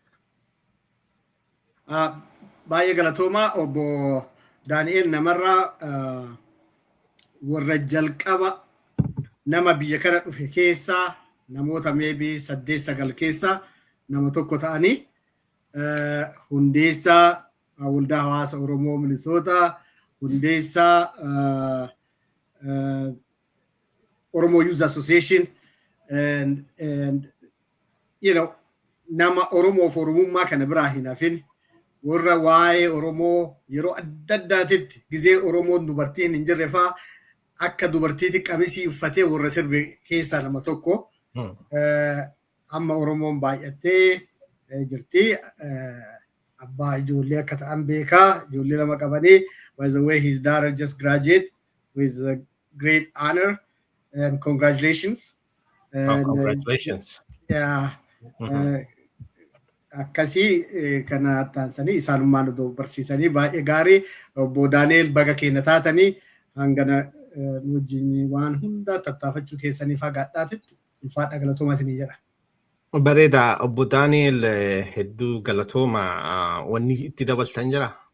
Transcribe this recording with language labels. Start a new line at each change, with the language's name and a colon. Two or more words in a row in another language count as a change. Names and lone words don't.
Oromo: Baay'ee galatooma obbo Daani'el Namarraa warra jalqaba nama biyya kana dhufe keessaa namoota maybe 8-9 keessaa nama tokko ta'anii hundeessaa waldaa hawaasa Oromoo Minnesota, hundeessaa Oromo Youth Association,
English: and you know
Oromo: nama Oromoo Oromummaa kana biraa hin hafin warra waa'ee Oromoo yeroo adda addaatitti gizee Oromoon dubartiin hin jirre fa'aa akka dubartiitti qamisii uffatee warra sirbe keessaa nama tokko. Amma Oromoon baay'attee jirti. Abbaa ijoollee akka ta'an beekaa. Ijoollee lama qabanii.
English: By the way, his daughter just graduated with a great honor and congratulations. Congratulations. Yeah.
Oromo: Akkasii kana taansanii isaanummaan barsiisanii baay'ee gaarii. Obbo Daani'el baga keenya taatanii hangana wajjin waan hunda tattaafachuu keessanii fagaadhaatitti ulfaadha galatooma isinii jedha. Bareeda Obbo Daani'el hedduu galatooma wanni itti dabaltan jira.